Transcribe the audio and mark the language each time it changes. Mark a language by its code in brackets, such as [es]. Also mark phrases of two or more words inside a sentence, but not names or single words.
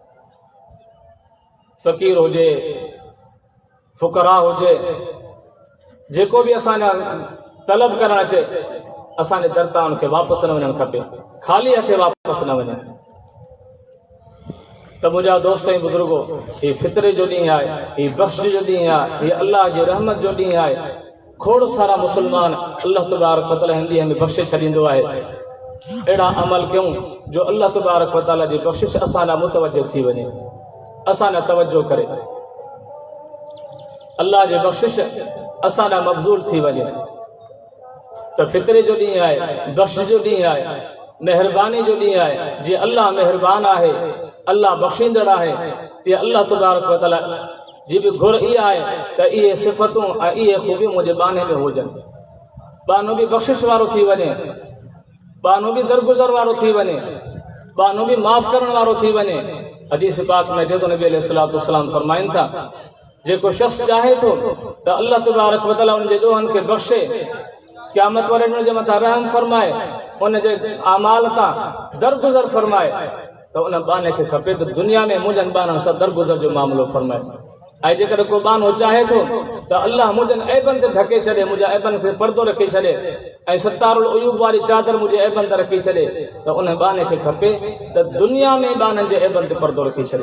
[sd] फ़क़ीर हुजे, फ़ुक़रा हुजे, जेको बि असांजा तलब करणु अचे, असांजे दर तां उनखे वापसि न वञणु खपे, ख़ाली हथे वापसि न वञे। त मुंहिंजा दोस्त ऐं बुज़ुर्गो, हीउ फितरे जो ॾींहुं आहे, हीउ बख़्श जो ॾींहुं आहे, हीउ अलाह जी रहमत जो ॾींहुं आहे। खोड़ सारा मुस्लमान अल्लाह [ar] تبارك وتعالى [sd] हिन ॾींहं में बख़्शे छॾींदो आहे। अहिड़ा अमल कयूं जो अल्लाह [ar] تبارك وتعالى [sd] जी बख़्शिश असां लाइ मुतवजो थी वञे, असां लाइ तवजो करे, अल्लाह जी बख़्शिश असां लाइ मक़बूल थी वञे। त फितरे जो ॾींहुं आहे, बख़्श जो ॾींहुं आहे, महिरबानी जो ॾींहुं आहे। जीअं अल्लाह महिरबान आहे, अल्लाह बख़्शींदड़ आहे, तीअं अल्लाह [ar] تبارك وتعالى [sd] जी बि घुर इहा आहे त इहे सिफ़तूं ऐं इहे ख़ूबियूं मुंहिंजे बाने में हुजनि। बानो बि बख़्शिश वारो थी वञे, बानो बि दरगुज़र वारो थी वञे, बानो बि माफ़ करण वारो थी वञे। हदीस पाक में जेको नबी [ar] عليه الصلاة والسلام [sd] फरमाइनि था, जेको शख़्स चाहे थो त अल्लाह [ar] تبارك وتعالى [sd] उनजे ॾोहनि खे बख़्शे, क़यामत वारे ॾींहुं जे मथां रहम फरमाए, उनजे अमाल तां दरगुज़र फरमाए, त उन बाने खे खपे त दुनिया में मुंहिंजनि बाननि सां दरगुज़र जो मामिलो फरमाए। ऐं जेकॾहिं को बानो चाहे थो त अल्लाह मुंहिंजनि ऐबनि ते ढके छॾे, मुंहिंजा ऐबनि खे पर्दो रखी छॾे ऐं [ar] ستار العيوب [sd] वारी चादर मुंहिंजे ऐबनि ते रखी छॾे, त उन बाने खे खपे त दुनिया में बाननि जे ऐबनि ते पर्दो रखी छॾे।